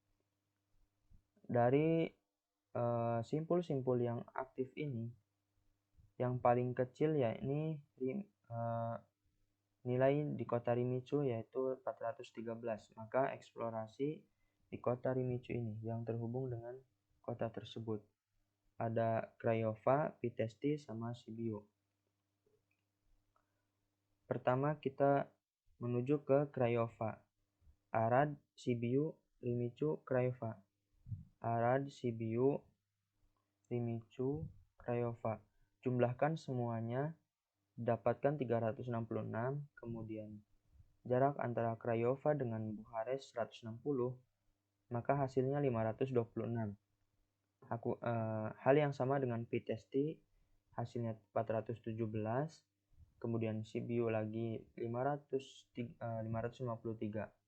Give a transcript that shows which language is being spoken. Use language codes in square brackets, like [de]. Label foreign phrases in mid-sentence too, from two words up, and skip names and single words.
[id] Dari simpul-simpul yang aktif ini, yang paling kecil yakni nilai di kota Rimicu yaitu 413. Maka eksplorasi di kota Rimicu ini yang terhubung dengan kota tersebut. Ada Craiova, Vitesti, sama Sibiu. Pertama kita menuju ke Craiova. Arad, Sibiu, Rimicu, Craiova. Arad, Sibiu, Rimicu, Craiova. Jumlahkan semuanya, dapatkan 366, kemudian jarak antara Craiova dengan Bukares 160, maka hasilnya 526. Hal yang sama dengan Vitesti, hasilnya 417, kemudian Sibiu lagi 553.